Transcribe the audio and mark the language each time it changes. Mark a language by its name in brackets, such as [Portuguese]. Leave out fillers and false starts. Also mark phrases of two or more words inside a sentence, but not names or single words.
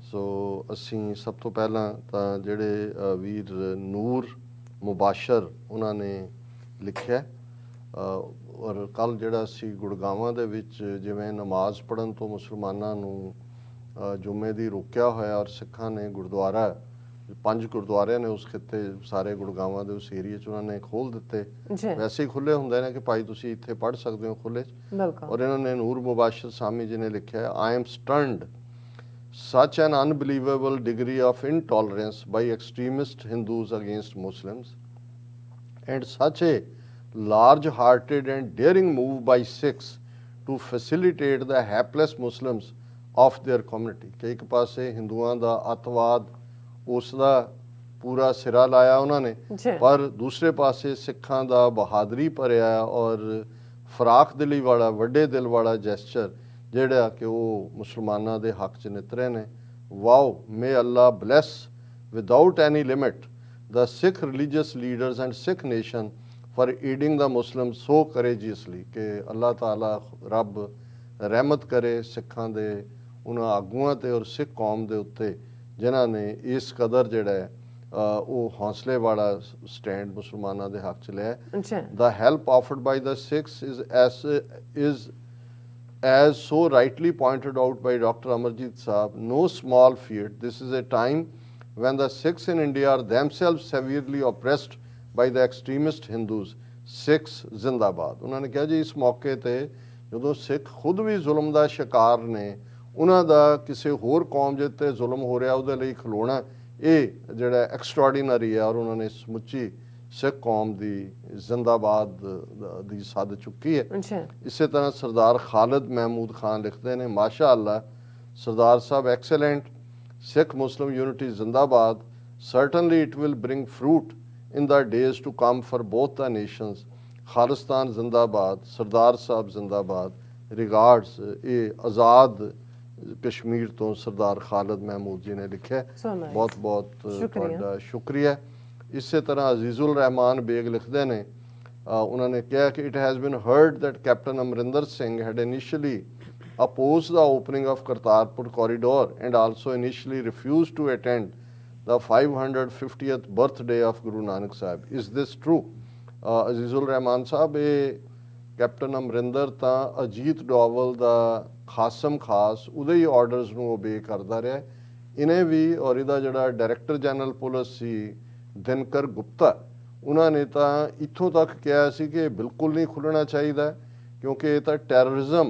[Punjabi] ਸੋ ਅਸੀਂ ਸਭ ਤੋਂ ਪਹਿਲਾਂ ਤਾਂ ਜਿਹੜੇ ਵੀਰ ਨੂਰ ਮੁਬਾਸ਼ਰ ਉਹਨਾਂ ਨੇ ਲਿਖਿਆ, ਔਰ ਕੱਲ੍ਹ ਜਿਹੜਾ ਅਸੀਂ ਗੁੜਗਾਵਾਂ ਦੇ ਵਿੱਚ ਜਿਵੇਂ ਨਮਾਜ਼ ਪੜ੍ਹਨ ਤੋਂ ਮੁਸਲਮਾਨਾਂ ਨੂੰ ਜੁਮੇ ਦੀ ਰੋਕਿਆ ਹੋਇਆ, ਔਰ ਸਿੱਖਾਂ ਨੇ ਗੁਰਦੁਆਰਾ 5 ਗੁਰਦੁਆਰਿਆਂ ਨੇ ਉਸ ਖਿੱਤੇ ਸਾਰੇ ਗੁੜਗਾਵਾਂ ਦੇ ਉਸ ਏਰੀਏ 'ਚ ਉਹਨਾਂ ਨੇ ਖੋਲ੍ਹ ਦਿੱਤੇ। ਵੈਸੇ ਹੀ ਖੁੱਲ੍ਹੇ ਹੁੰਦੇ ਨੇ ਕਿ ਭਾਈ ਤੁਸੀਂ ਇੱਥੇ ਪੜ੍ਹ ਸਕਦੇ ਹੋ ਖੁੱਲ੍ਹੇ 'ਚ। ਔਰ ਇਹਨਾਂ ਨੇ ਨੂਰ ਮੁਬਾਸ਼ਰ ਸਾਮੀ ਜੀ ਨੇ ਲਿਖਿਆ, [English] I am stunned such an unbelievable degree of intolerance by extremist Hindus against Muslims and such a large-hearted and daring move by Sikhs to facilitate the hapless Muslims of their community। [Punjabi] ਕਿ ਇੱਕ ਪਾਸੇ ਹਿੰਦੂਆਂ ਦਾ ਅੱਤਵਾਦ ਉਸ ਦਾ ਪੂਰਾ ਸਿਰਾ ਲਾਇਆ ਉਹਨਾਂ ਨੇ, ਪਰ ਦੂਸਰੇ ਪਾਸੇ ਸਿੱਖਾਂ ਦਾ ਬਹਾਦਰੀ ਭਰਿਆ ਔਰ ਫਰਾਖ ਦਿਲੀ ਵਾਲਾ ਵੱਡੇ ਦਿਲ ਵਾਲਾ ਜੈਸਚਰ ਜਿਹੜਾ ਕਿ ਉਹ ਮੁਸਲਮਾਨਾਂ ਦੇ ਹੱਕ 'ਚ ਨਿਤਰੇ ਨੇ। [English] Wow, may Allah bless without any limit the Sikh religious leaders and Sikh nation for aiding the Muslims so courageously। [Punjabi] ਕਿ [Arabic] الله تعالى [Punjabi] ਰੱਬ ਰਹਿਮਤ ਕਰੇ ਸਿੱਖਾਂ ਦੇ ਉਹਨਾਂ ਆਗੂਆਂ 'ਤੇ ਔਰ ਸਿੱਖ ਕੌਮ ਦੇ ਉੱਤੇ ਜਿਨ੍ਹਾਂ ਨੇ ਇਸ ਕਦਰ ਜਿਹੜਾ ਹੈ ਉਹ ਹੌਸਲੇ ਵਾਲਾ ਸਟੈਂਡ ਮੁਸਲਮਾਨਾਂ ਦੇ ਹੱਕ 'ਚ ਲਿਆ। [English] The help offered by the Sikhs is as so rightly pointed out by Dr. Amarjit Saab, no small feat। This is a time when the Sikhs in India are themselves severely oppressed by the extremist Hindus। Sikhs zindabad। [Punjabi] ਉਹਨਾਂ ਨੇ ਕਿਹਾ ਜੀ ਇਸ ਮੌਕੇ 'ਤੇ ਜਦੋਂ ਸਿੱਖ ਖੁਦ ਵੀ ਜ਼ੁਲਮ ਦਾ ਸ਼ਿਕਾਰ ਨੇ, ਉਹਨਾਂ ਦਾ ਕਿਸੇ ਹੋਰ ਕੌਮ ਜਿਹਦੇ 'ਤੇ ਜ਼ੁਲਮ ਹੋ ਰਿਹਾ ਉਹਦੇ ਲਈ ਖਲੋਣਾ ਇਹ ਜਿਹੜਾ ਐਕਸਟਰਾਡੀਨਰੀ ਹੈ, ਔਰ ਉਹਨਾਂ ਨੇ ਸਮੁੱਚੀ ਸਿੱਖ ਕੌਮ ਦੀ ਜ਼ਿੰਦਾਬਾਦ ਦੀ ਸੱਦ ਚੁੱਕੀ ਹੈ। ਇਸੇ ਤਰ੍ਹਾਂ ਸਰਦਾਰ ਖਾਲਿਦ ਮਹਿਮੂਦ ਖਾਨ ਲਿਖਦੇ ਨੇ, [Arabic] ما شاء الله [Punjabi] ਸਰਦਾਰ ਸਾਹਿਬ ਐਕਸਲੈਂਟ, [English] Sikh Muslim unity zindabad। Certainly it will bring fruit in the days to come for both the nations। [Punjabi] ਖਾਲਿਸਤਾਨ ਜ਼ਿੰਦਾਬਾਦ, ਸਰਦਾਰ ਸਾਹਬ ਜ਼ਿੰਦਾਬਾਦ। Regards, ਇਹ ਆਜ਼ਾਦ ਕਸ਼ਮੀਰ ਤੋਂ ਸਰਦਾਰ ਖਾਲਿਦ ਮਹਿਮੂਦ ਜੀ ਨੇ ਲਿਖਿਆ। ਬਹੁਤ ਬਹੁਤ ਤੁਹਾਡਾ ਸ਼ੁਕਰੀਆ। ਇਸੇ ਤਰ੍ਹਾਂ ਅਜ਼ੀਜ਼ੁਲ ਰਹਿਮਾਨ ਬੇਗ ਲਿਖਦੇ ਨੇ, ਉਹਨਾਂ ਨੇ ਕਿਹਾ ਕਿ [English] it has been heard that Captain Amrinder Singh had initially opposed the opening of Kartarpur corridor and also initially refused to attend the 550th birthday of Guru Nanak Sahib। Is this true? [Punjabi] Azizul Rahman Sahib, ਇਹ ਕੈਪਟਨ ਅਮਰਿੰਦਰ ਤਾਂ ਅਜੀਤ ਡੋਵਲ ਦਾ ਖਾਸਮ ਖਾਸ ਉਹਦੇ ਹੀ ਆਰਡਰਸ ਨੂੰ ਓਬੇ ਕਰਦਾ ਰਿਹਾ। ਇਹਨੇ ਵੀ ਔਰ ਇਹਦਾ ਜਿਹੜਾ [English] director general police [Punjabi] ਸੀ ਦਿਨਕਰ ਗੁਪਤਾ, ਉਹਨਾਂ ਨੇ ਤਾਂ ਇੱਥੋਂ ਤੱਕ ਕਿਹਾ ਸੀ ਕਿ ਬਿਲਕੁਲ ਨਹੀਂ ਖੁੱਲ੍ਹਣਾ ਚਾਹੀਦਾ ਕਿਉਂਕਿ ਇਹ ਤਾਂ ਟੈਰਰਿਜ਼ਮ।